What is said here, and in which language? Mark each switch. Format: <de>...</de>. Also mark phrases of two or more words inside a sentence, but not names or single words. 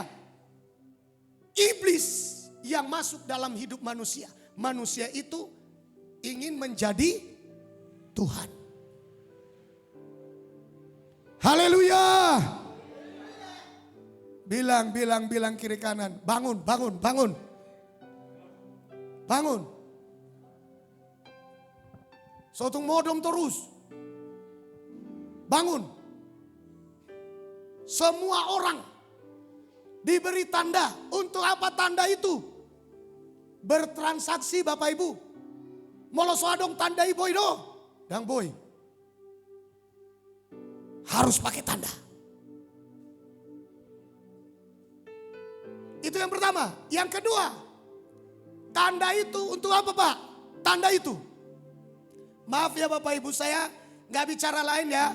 <id>Iblis yang masuk dalam hidup manusia. Manusia itu ingin menjadi Tuhan. Haleluya. Bilang kiri kanan. Bangun.</id> <bbc>Sotung modom terus.</bbc> <id>Bangun. Semua orang diberi tanda. Untuk apa tanda itu? Bertransaksi, Bapak Ibu.</id> <bbc>Moloswadong tandai boy do. Dang boy.</bbc> <id>Harus pakai tanda. Itu Itu yang pertama. Yang kedua, tanda itu untuk apa Pak? Tanda itu. Maaf ya Bapak Ibu, saya nggak bicara lain ya.</id>